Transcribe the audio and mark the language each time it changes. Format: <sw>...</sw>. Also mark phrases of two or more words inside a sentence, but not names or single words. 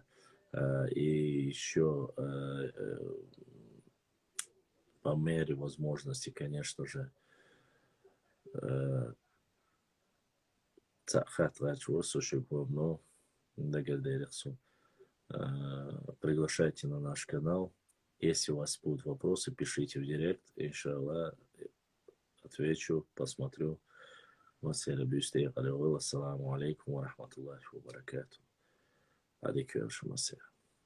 <ru>И еще по мере возможности, конечно же, приглашайте на наш канал. Если у вас будут вопросы, пишите в директ. Иншаллах, отвечу, посмотрю.</ru> <ar>السلام عليكم ورحمة الله وبركاته. عليكم السلام.</ar>